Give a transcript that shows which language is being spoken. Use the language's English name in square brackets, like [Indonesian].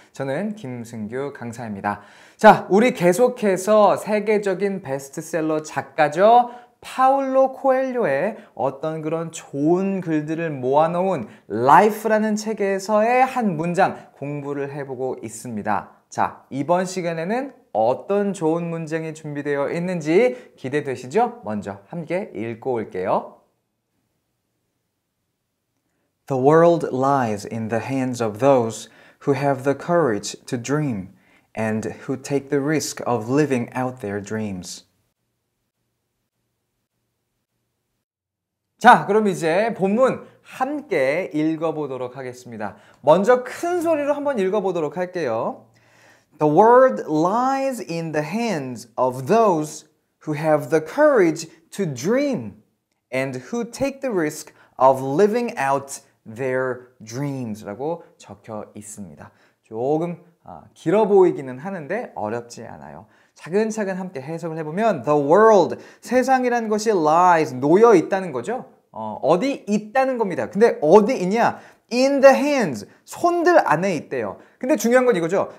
[Korean] 저는 김승규 강사입니다. 자, 우리 계속해서 세계적인 베스트셀러 작가죠, 파울로 코엘료의 어떤 그런 좋은 글들을 모아놓은 라이프라는 책에서의 한 문장 공부를 해보고 있습니다. 자, 이번 시간에는 어떤 좋은 문장이 준비되어 있는지 기대되시죠? 먼저 함께 읽고 올게요. [English] The world lies in the hands of those who have the courage to dream and who take the risk of living out their dreams. [Korean] 자, 그럼 이제 본문 함께 읽어보도록 하겠습니다. 먼저 큰 소리로 한번 읽어보도록 할게요. [English] The world lies in the hands of those who have the courage to dream and who take the risk of living out their dreams [Korean] 라고 적혀 있습니다. 조금 길어 보이기는 하는데 어렵지 않아요. 차근차근 함께 해석을 해보면 The world, 세상이라는 것이 lies, 놓여 있다는 거죠. 어디 있다는 겁니다. 근데 어디 있냐? In the hands, 손들 안에 있대요. 근데 중요한 건 이거죠.